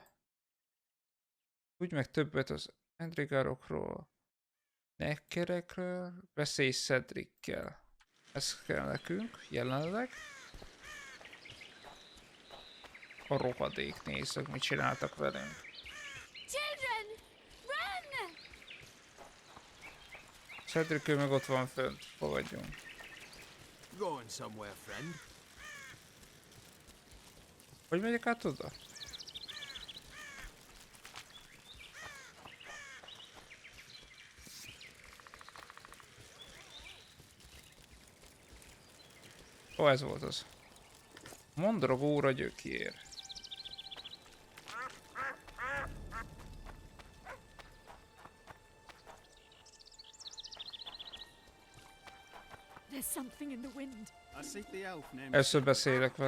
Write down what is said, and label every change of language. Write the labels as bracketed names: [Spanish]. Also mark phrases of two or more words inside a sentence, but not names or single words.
[Hungarian] Úgy meg többet az endrigárokról, nekkerekről, beszélj Cedrickel. Ez kell nekünk, jelenleg. A rohadék, nézzük, mit csináltak velünk. Cedric, ő meg ott van fönt, fogadjunk. [English] Going somewhere, friend. [Hungarian] Hogy megyek át oda? Ó, ez volt az. Mondragóra gyökér. [English] There's something in the wind. I seek the elf named [Hungarian] Először beszélek vele.